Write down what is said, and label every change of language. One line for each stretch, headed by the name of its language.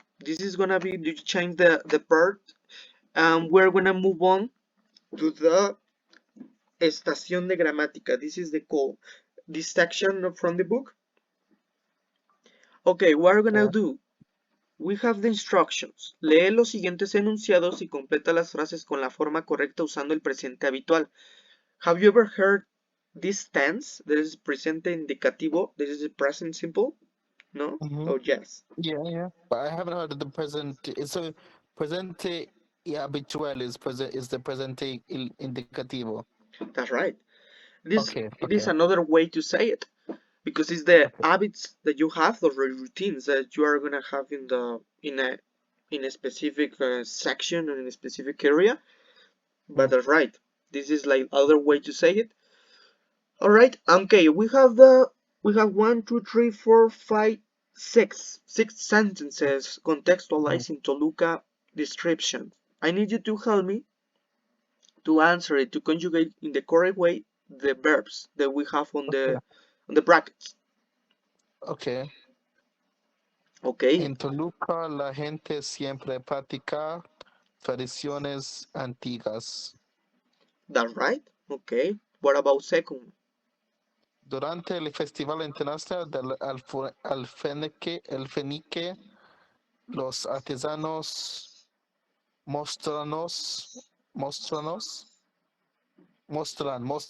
English: This is gonna be, you change the part, and we're gonna move on to the
Spanish: estación de gramática.
English: This is the call. This section from the book. Okay, what we're gonna Okay. do? We have the instructions.
Spanish: Lee los siguientes enunciados y completa las frases con la forma correcta usando el presente habitual.
English: Have you ever heard this tense? There is presente indicativo. This is a present simple. No? Mhm. Oh, yes. Yeah. But I haven't heard of the present. So presente y habitual is the presente indicativo. That's right. Okay. It is Okay. another way to say it because it's the Okay. habits that you have, the routines that you are gonna have in a specific section or in a specific area. But Mm, that's right. This is like other way to say it. All right. Okay. We have one, two, three, four, five, six sentences mhm. contextualized in Toluca description. I need you to help me to answer it, to conjugate in the correct way the verbs that we have on Okay. the brackets. Okay. Okay,
Spanish: En Toluca la gente siempre practica tradiciones antiguas.
English: that's right. Okay, what about second?
Spanish: Durante el Festival Internacional del Alfenique, los artesanos mostranos, mostranos, mostran,